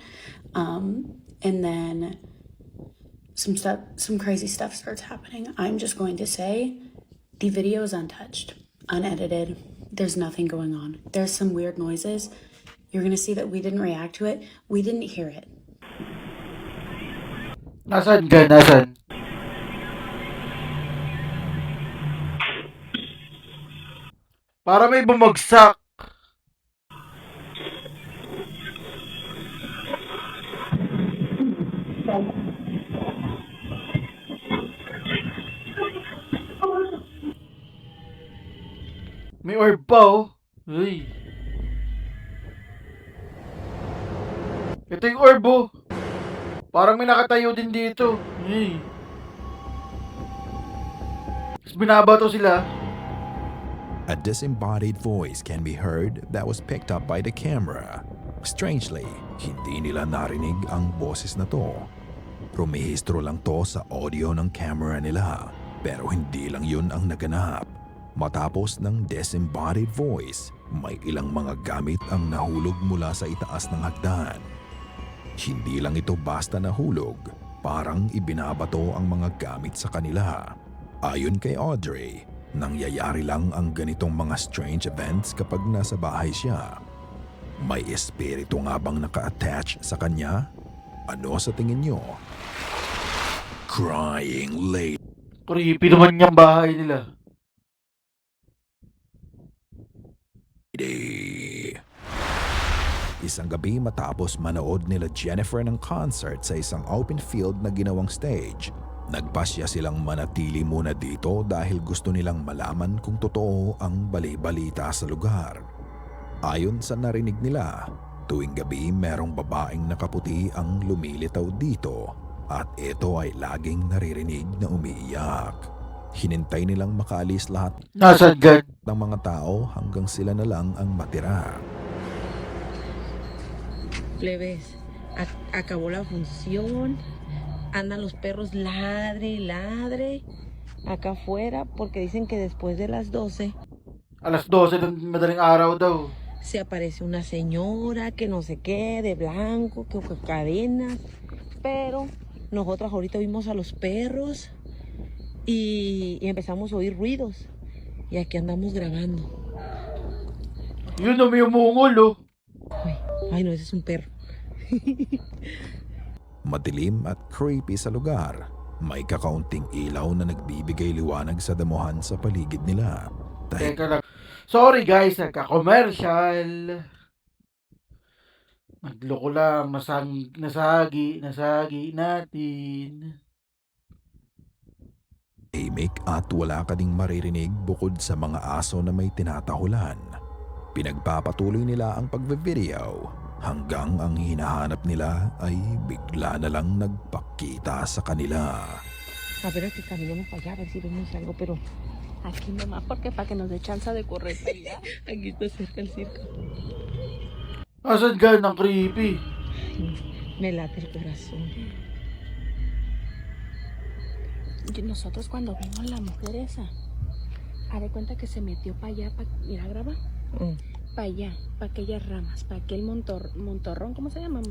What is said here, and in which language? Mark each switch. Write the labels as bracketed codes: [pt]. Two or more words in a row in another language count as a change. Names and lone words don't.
[en] And then some crazy stuff starts happening. I'm just going to say the video is untouched, unedited. There's nothing going on. There's some weird noises. You're going to see that we didn't react to it. We didn't hear it. [tl] Nasaan ka? Nasaan? Para may bumagsak. May orb pa oh. Uy. Ito yung orb oh. Parang may nakatayo din dito. Uy. Tapos binabato sila. [en] A disembodied voice can be heard that was picked up by the camera. [tl] Strangely, hindi nila narinig ang boses na to. Rumehistro lang to sa audio ng camera nila, pero hindi lang yun ang naganap. Matapos ng [en] disembodied voice, [tl] may ilang mga gamit ang nahulog mula sa itaas ng hagdan. Hindi lang ito basta nahulog, parang ibinabato ang mga gamit sa kanila. Ayon kay Audrey, nangyayari lang ang ganitong mga [en] strange events [tl] kapag nasa bahay siya. May espiritu nga bang naka-attach sa kanya? Ano sa tingin nyo? [en] Crying lady. [tl] Creepy naman yung bahay nila. Isang gabi matapos manood nila Jennifer ng concert sa isang [en] open field [tl] na ginawang stage, nagpasya silang manatili muna dito dahil gusto nilang malaman kung totoo ang bali-balita sa lugar. Ayon sa narinig nila, tuwing gabi merong babaeng nakaputi ang lumilitaw dito at ito ay laging naririnig na umiiyak. Hinintay nilang makaalis lahat Nasaan ka? ng mga tao hanggang sila na lang ang matira. [es] Plebes, acabó la función. andan los perros ladre y ladre acá afuera porque dicen que después de las 12 [tl] Alas 12 ng madaling araw daw. [es] se aparece una señora que no sé qué, de blanco, que con cadenas. Pero nosotras ahorita vimos a los perros y empezamos a oír ruidos. Y aquí andamos grabando. [tl] Yun na, may umungol, oh. Ay, [es] no, ese es un perro. [tl] Madilim at creepy sa lugar. May kakaunting ilaw na nagbibigay liwanag sa damuhan sa paligid nila. Teka lang. [en] Sorry guys, [tl] nagka-commercial. Nagloko lang, nasagi natin. Tahimik at wala ka ding maririnig bukod sa mga aso na may tinatahulan. Pinagpapatuloy nila ang pagbe-video hanggang ang hinahanap nila ay bigla na lang nagpakita sa kanila. [es] A ver, que caminemos para allá, a ver si vemos algo, pero aquí nomás, porque para que nos dé chance de correr para allá. Aquí está cerca el circo. [tl] Asan ka ng creepy? [es] Me late el corazón. Y nosotros cuando vimos la mujer esa, a de cuenta que se metió para allá, mira, graba, para allá, para aquellas ramas, para aquel montorrón, ¿cómo se llama?